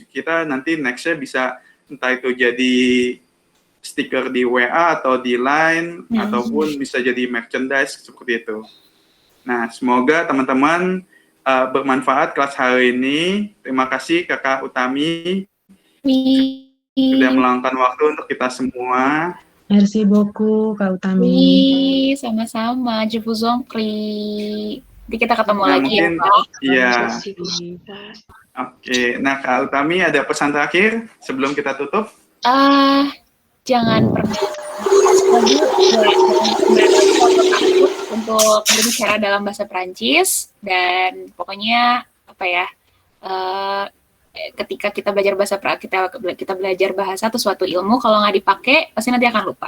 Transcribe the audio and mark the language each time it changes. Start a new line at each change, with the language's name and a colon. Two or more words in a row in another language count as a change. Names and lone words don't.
Indonesian: Kita nanti nextnya bisa entah itu jadi stiker di WA atau di Line, ataupun bisa jadi merchandise seperti itu. Nah, semoga teman-teman bermanfaat kelas hari ini. Terima kasih Kakak Utami sudah meluangkan waktu untuk kita semua.
French: Merci beaucoup,
Indonesian: Kak Utami. Wih, sama-sama.
French: Je vous en prie.
Indonesian: Nanti kita ketemu Nah, lagi mungkin, ya, Kak. iya. Oke, nah Kak Utami ada pesan terakhir sebelum kita tutup? Jangan pernah lagi untuk berbicara dalam bahasa Prancis, dan pokoknya apa ya, ketika kita belajar kita belajar bahasa atau suatu ilmu, kalau nggak dipakai pasti nanti akan lupa.